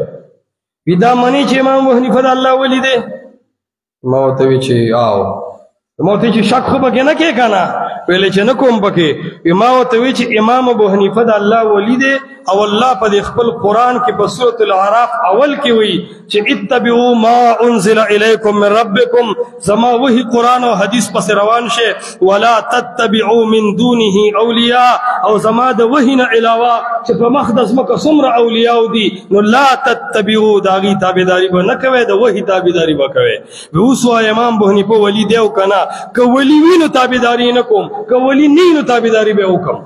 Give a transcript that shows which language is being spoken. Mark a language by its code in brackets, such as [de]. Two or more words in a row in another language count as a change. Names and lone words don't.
[ps] وی دا منې چې امام ابو حنیفه د الله ولی دی؟ ما ورته وی چې آو. ما ورته چې شک خو پکې نه کې که نه؟ ویلې چې نه کوم پکې. ما ورته وی چې امام ابو حنیفه د الله ولی دی، او الله په دې خپل قرآن کې په سورة الاعراف اول کې وی چې [ar] اتبعوا ما انزل الیکم من ربکم، [ps] زما وحی قرآن او حدیث پس روان شه. [ar] ولا تتبعوا من دونه اولیاء، [ps] او زما د وحی نه علاوه چې په مخ د ځمکه څومره اولیاء دي، نو [ar] لا تتبعوا، [ps] د هغې تابعداري به نه کوئ، د وحی تابعداري به کوئ. اوس وایه امام ابو حنیفه ولی دی او که نه؟ که ولی وي نو تابعداري نه کوم، که ولی نه نو تابعداري به وکړم.